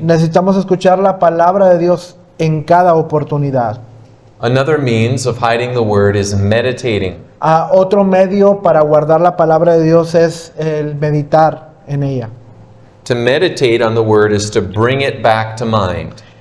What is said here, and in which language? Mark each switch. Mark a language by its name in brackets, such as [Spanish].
[Spanish] Necesitamos escuchar la palabra de Dios en cada oportunidad. [English] Another means of hiding the word is meditating. [Spanish] Otro medio para guardar la palabra de Dios es el meditar en ella. [English] To meditate on the word is to bring it back to mind.